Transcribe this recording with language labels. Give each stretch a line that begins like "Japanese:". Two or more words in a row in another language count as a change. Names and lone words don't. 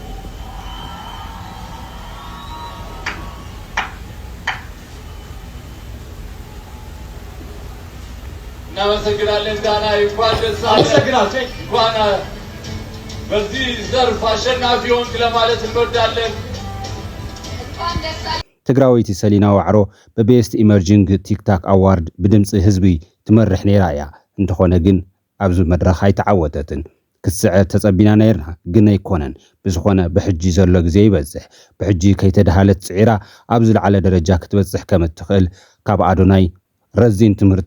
Amharic: እናመሰግናለን። ዳና እንኳን ደስ አለህ። እንኳን በዚህ ዘርፍ አሸናፊ ሆንክ ለማለት እንወዳለን።
Tigrinya: ትግራዊት ሰሊና ዋዕሮ በቤስት ኢመርጂንግ ቲክታክ አዋርድ ብድምፂ ህዝቢ ትመርሕ ነይራ እያ እንተኾነ ግን ኣብዚ መድረኽ ኣይተዓወተትን ክትስዕብ ተጸቢና ነይርና ግን ኣይኮነን ብዝኾነ ብሕጂ ዘሎ ግዜ ይበዝሕ ብሕጂ ከይተደሃለት ጽዒራ ኣብ ዝለዓለ ደረጃ ክትበጽሕ ከም እትኽእል ካብ ኣዶናይ ረዚን ትምህርቲ